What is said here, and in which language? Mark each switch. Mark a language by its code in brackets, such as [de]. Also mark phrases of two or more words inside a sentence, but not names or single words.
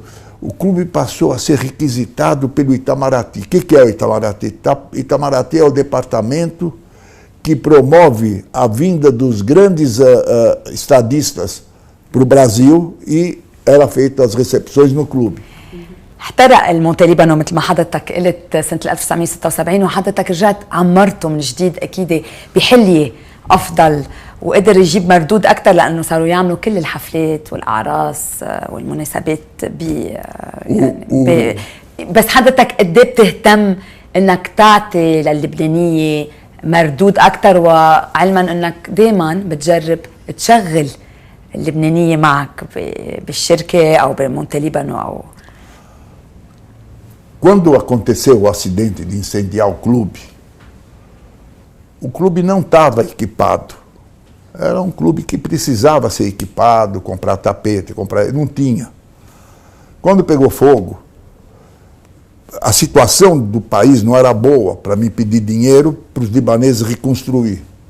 [pt] O clube passou a ser requisitado pelo Itamaraty. O que é o Itamaraty? Itamaraty é o departamento que promove a vinda dos grandes estadistas para o Brasil e era feita as recepções no clube. [ar] احترق المونتي ليبانو مثل ما حضرتك قلت سنة 1976 وحضرتك رجعت عمرته من جديد أكيد بحلية أفضل وقدر يجيب مردود أكثر لأنه صاروا يعملوا كل الحفلات والأعراس والمناسبات بس حضرتك قد ايه بتهتم إنك تعطي للبنانية مردود أكثر وعلما إنك دايما بتجرب تشغل اللبنانية معك بالشركة أو بمونتي ليبانو أو [pt] Quando aconteceu o acidente de incendiar o clube não estava equipado. Era um clube que precisava ser equipado, comprar tapete, não tinha. Quando pegou fogo, a situação do país não era boa para me pedir dinheiro para os libaneses reconstruir.